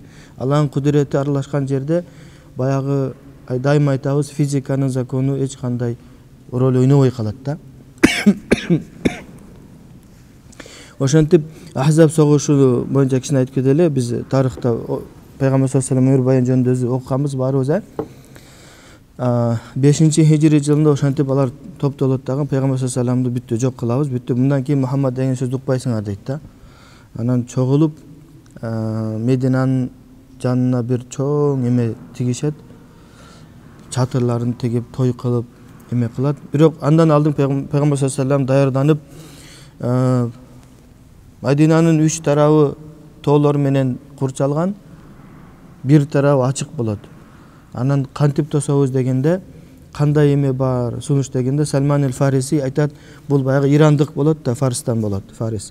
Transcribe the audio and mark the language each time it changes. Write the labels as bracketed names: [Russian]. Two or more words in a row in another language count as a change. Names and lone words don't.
[Kyrgyz] Алланын кудурети аралашкан жерде баягы дайыма айтабыз, физиканын закону эч кандай роль ойнобой калат да. Ошентип Ахзаб согушу боюнча кичине айтып кетели. Биз тарыхта Пайгамбар [Arabic] صلى الله عليه وسلم [Kyrgyz] өмүр баян жөнүндө өзү окуганбыз баарыбыз. 5-хижри жылында ошентип алар топтолот дагы Пайгамбар [Arabic] صلى الله عليه وسلم [Kyrgyz] бүттү жок кылабыз, бүттү. Мындан кийин Мухаммад деген сөздү укпайсыңар дейт да. Анан чогулуп Мединанын жанына бир чоң эме тигишет. Чатырларын тигип, той кылып эме кылат. Бирок андан алдын Пайгамбар [Arabic] صلى الله عليه وسلم [Kyrgyz] даярданып Мединанын 3 тарабы тоолор менен курчалган, бир тарабы ачык болот. Анан кантип тособуз дегенде, кандай эме бар сунуш дегенде, Сальман эль Фариси айтат, бул баягы ирандык болот да, Фарстан болот, Фарис.